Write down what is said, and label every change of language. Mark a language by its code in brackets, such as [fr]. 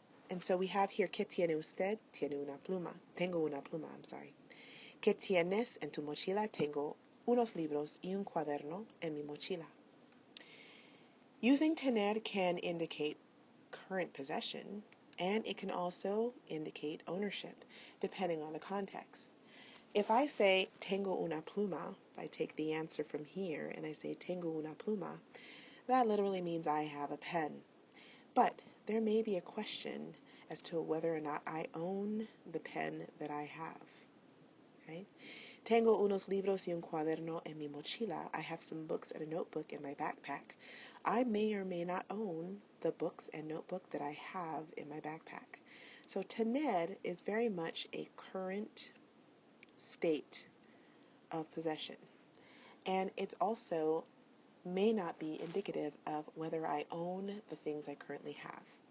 [en] And so we have here, [es] ¿Qué tiene usted? Tiene una pluma. Tengo una pluma, ¿Qué tienes en tu mochila? Tengo unos libros y un cuaderno en mi mochila. [en] Using tener can indicate current possession, and it can also indicate ownership, depending on the context. If I say, [es] tengo una pluma, [en] if I take the answer from here and I say, tengo una pluma, that literally means I have a pen. But there may be a question as to whether or not I own the pen that I have. Okay? [es] Tengo unos libros y un cuaderno en mi mochila. [en] I have some books and a notebook in my backpack. I may or may not own the books and notebook that I have in my backpack. So tener is very much a current state of possession. And it's also may not be indicative of whether I own the things I currently have.